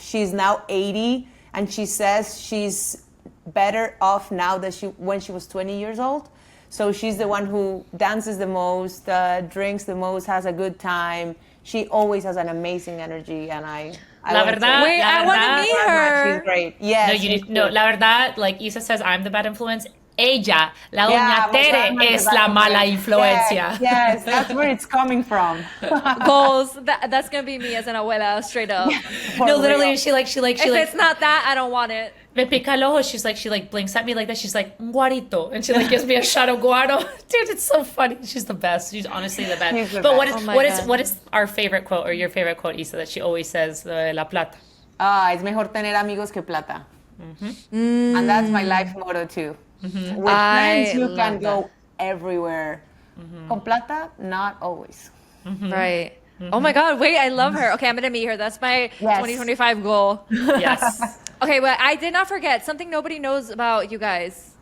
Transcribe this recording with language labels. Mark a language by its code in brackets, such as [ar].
[en] She's now 80, and she says she's better off now than when she was 20 years old. So she's the one who dances the most, drinks the most, has a good time. She always has an amazing energy, and I [es] La verdad, [en] wait, I want to meet her. She's great. Yes. La verdad, like Isa says, I'm the bad influence. [es] Ella, la doña Tere, es la mala influencia. [en] Yes, that's where it's coming from. Goals. That's gonna be me as an abuela, straight up. No, literally, she If it's not that, I don't want it. [es] Me pica el ojo. [en] She blinks at me like that. She's like, guarito. And she gives me a shot of guaro. Dude, it's so funny. She's the best. She's honestly the best. But what is our favorite quote, or your favorite quote, Isa, that she always says, la plata? [es] Es mejor tener amigos que plata. [en] And that's my life motto too. With friends, you can go everywhere. [es] Con plata, not always. [en] Right. Oh my God, wait, I love her. Okay, I'm gonna meet her. That's my 2025 goal. Yes. Okay, well, I did not forget something nobody knows about you guys.